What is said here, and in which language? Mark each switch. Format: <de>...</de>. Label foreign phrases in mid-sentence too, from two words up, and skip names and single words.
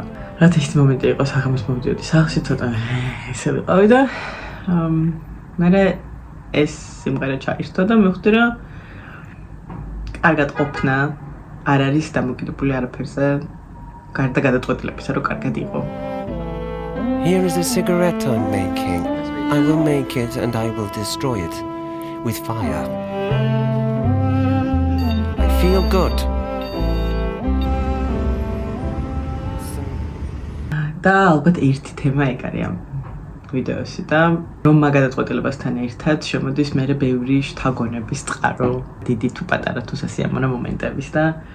<ka>რაც ის მომენტი იყო საღამოს მოვიდოდი სახლში, ცოტა ესე ვიყავი და მერე ეს სიმღერა ჩაირთო და მივხვდი რომ კარგად ყოფნა არ არის დამოკიდებული არაფერზე, გარდა გადაწყვეტილებისა, რომ კარგად იყო.</ka> <en>Here is a cigarette I'm making. I will make it and I will destroy it with fire. I feel good.</en> <ka>და ალბათ ერთი თემა ეგ არის ამ ვიდეოში და რომ მაგადაწყვეტილებასთან ერთად შემოდის მერე ბევრი შთაგონების წყარო, დიდი თუ პატარა თუ სასიამოვნო მომენტების და</ka>